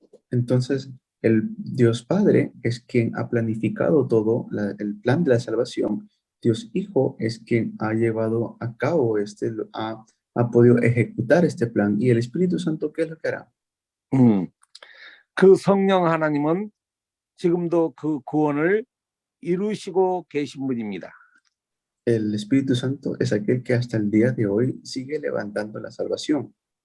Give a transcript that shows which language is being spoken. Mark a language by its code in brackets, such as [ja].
[es] Entonces, el Dios Padre es quien ha planificado todo el plan de la salvación. Dios Hijo es quien ha llevado a cabo ha podido ejecutar este plan. Y el Espíritu Santo, ¿qué es lo que hará? [ko] 그 성령 하나님은 지금도 그 구원을 이루시고 계신 분입니다. [es] El Espíritu Santo es aquel que hasta el día de hoy sigue levantando la salvación.